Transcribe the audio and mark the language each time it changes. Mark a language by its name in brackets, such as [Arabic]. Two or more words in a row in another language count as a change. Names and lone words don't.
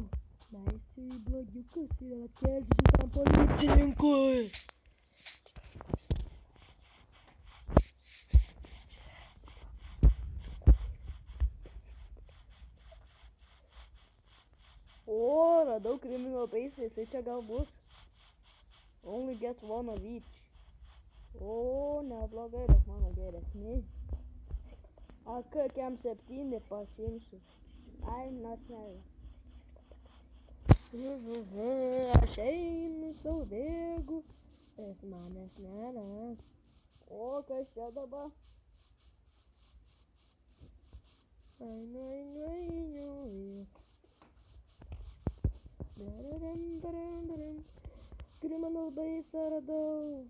[Lithuanian] Leisiu į blogiukus ir atkelsiu šitam policininkui. O, radau [English] criminal base, [Lithuanian] jisai čia gal bus. [English] Only get one of each. [Lithuanian] O, neblogai, bet mano geresni. AK-7 pasiimsiu. [English] I'm not married. [Lithuanian] Aš einu sau bėgu, bet manęs nėra. O, kas čia dabar? Einu. Criminal baisą radau.